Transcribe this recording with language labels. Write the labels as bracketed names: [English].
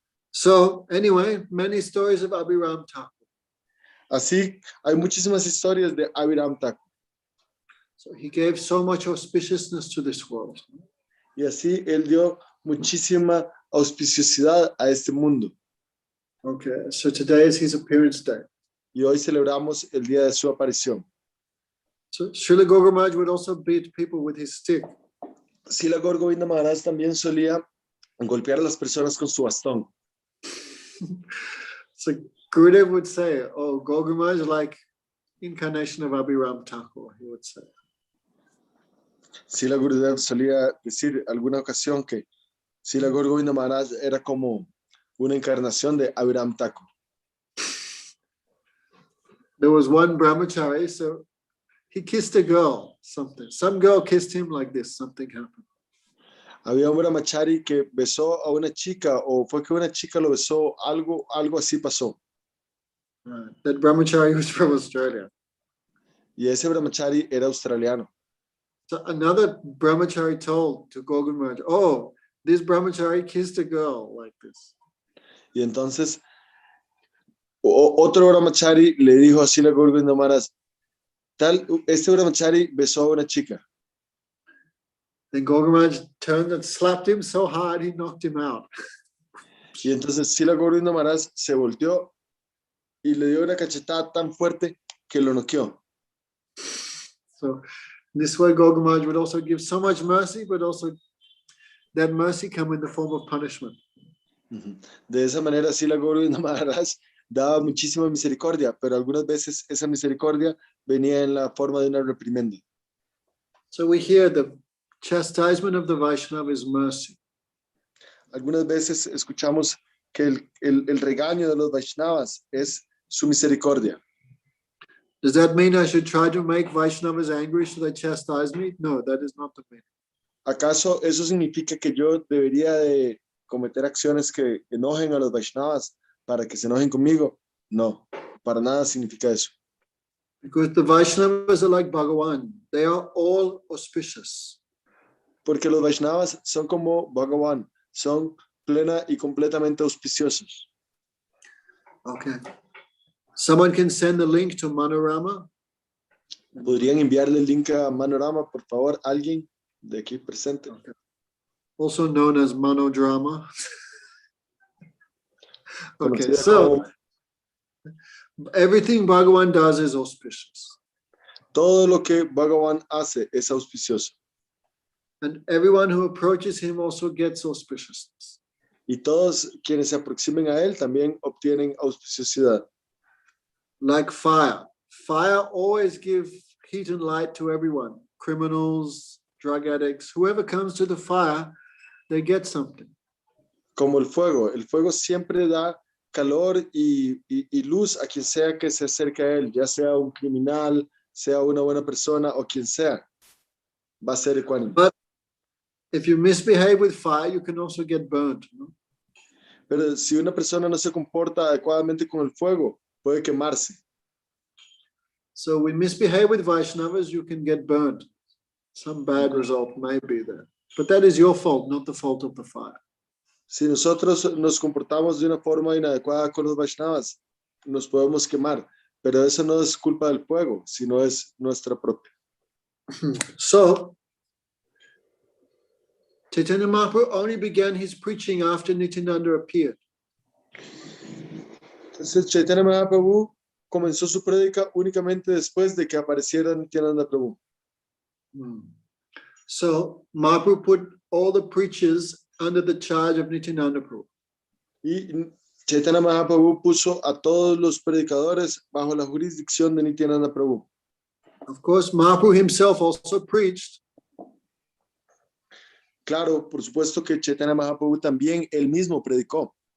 [English] So anyway, many stories of Abhiram Thakur. [Spanish] Así hay muchísimas historias de Abhiram Thakur. [English] So he gave so much auspiciousness to this world. [Spanish] Y así él dio muchísima auspiciosidad a este mundo. [English] Okay, so today is his appearance day. [Spanish] Y hoy celebramos el día de su aparición. [English] So Srila Gogol Maharaj would also beat people with his stick. [Spanish] Srila Gaur Govinda Maharaj también solía golpear a las personas con su bastón. [English] So Gurudev would say, oh, Gogol Maharaj is like incarnation of Abhiram Thakur, he would say. [Spanish] Srila Gurudev solía decir alguna ocasión que Srila Gaur Govinda Maharaj era como una encarnación de Abhiram Thakur. [English] There was one brahmachari, so he kissed a girl, something. Some girl kissed him like this, something happened. [Spanish] Había un brahmachari que besó a una chica, o fue que una chica lo besó, algo así pasó. [English] Right. That brahmachari was from Australia. [Spanish] Y ese brahmachari era australiano. [English] So another brahmachari told to Gogol Maharaj, oh, this brahmachari kissed a girl like this. [Spanish] Y entonces otro brahmachari le dijo a Srila Gaur Govinda Maharaj, este brahmachari besó a una chica. [English] Then Gogol Maharaj turned and slapped him so hard he knocked him out. [Spanish] Y entonces Srila Gaur Govinda Maharaj se volteó y le dio una cachetada tan fuerte que lo noqueó. [English] So this way Gogol Maharaj would also give so much mercy, but also that mercy come in the form of punishment. [Spanish] De esa manera Srila Gaur Govinda Maharaj daba muchísima misericordia, pero algunas veces esa misericordia venía en la forma de una reprimenda. [English] So we hear the chastisement of the Vaishnava is mercy. [Spanish] Algunas veces escuchamos que el regaño de los Vaishnavas es su misericordia. [English] Does that mean I should try to make Vaishnavas angry so they chastise me? No, that is not the meaning. [Spanish] ¿Acaso eso significa que yo debería de cometer acciones que enojen a los Vaishnavas para que se enojen conmigo? No, para nada significa eso. [English] Because the Vaishnavas are like Bhagavan. They are all auspicious. [Spanish] Porque los Vaishnavas son como Bhagavan, son plena y completamente auspiciosos. [English] Okay. Someone can send the link to Manorama. [Spanish] ¿Podrían enviarle el link a Manorama, por favor, alguien de aquí presente? [English] Okay. Also known as Manodrama. Okay, so everything Bhagavan does is auspicious. [Spanish] Todo lo que Bhagavan hace es auspicioso. [English] And everyone who approaches him also gets auspiciousness. [Spanish] Y todos quienes se aproximen a él también obtienen auspiciosidad. [English] Like fire. Fire always gives heat and light to everyone. Criminals, drug addicts, whoever comes to the fire, they get something. [Spanish] Como el fuego siempre da calor y luz a quien sea que se acerque a él, ya sea un criminal, sea una buena persona o quien sea, va a ser ecuánime. [English] But if you misbehave with fire, you can also get burnt. [Spanish] No? Pero si una persona no se comporta adecuadamente con el fuego, puede quemarse. [English] So we misbehave with Vaishnavas, you can get burnt. Some bad result may be there. But that is your fault, not the fault of the fire. [Spanish] Si nosotros nos comportamos de una forma inadecuada con los Vaishnavas, nos podemos quemar, pero eso no es culpa del fuego, sino es nuestra propia. [English] So, Chaitanya Mahaprabhu only began his preaching after Nityananda appeared. [Spanish] Entonces Chaitanya Mahaprabhu comenzó su prédica únicamente después de que apareciera Nityananda Prabhu. [English] So, Mahaprabhu put all the preachers under the charge of Nityananda Prabhu. [Spanish] Y Chaitanya Mahaprabhu puso a todos los predicadores bajo la jurisdicción de Nityananda Prabhu. [English] Of course, Mahaprabhu himself also preached. [Spanish] Claro, por supuesto que Chaitanya Mahaprabhu también él mismo predicó.